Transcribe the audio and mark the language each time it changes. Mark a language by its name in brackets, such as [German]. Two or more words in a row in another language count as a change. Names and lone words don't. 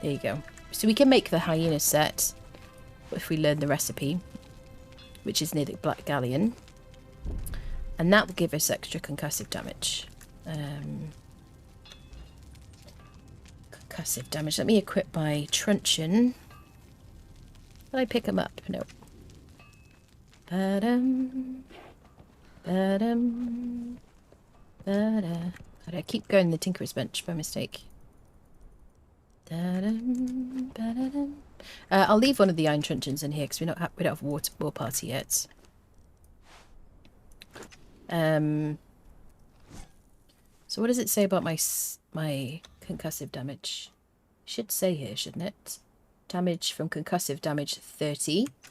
[English] So we can make the hyena set. if we learn the recipe, which is near the Black Galleon. And that will give us extra concussive damage. Concussive damage. Let me equip my truncheon. Did I pick them up? No. Ba-dum. Ba-dum. Ba-da. God, I keep going the Tinkerer's Bench by mistake. Da-dum. Ba-da-dum. I'll leave one of the iron truncheons in here because we don't have war party yet. So what does it say about my concussive damage? Should say here, shouldn't it? Damage from concussive damage 30.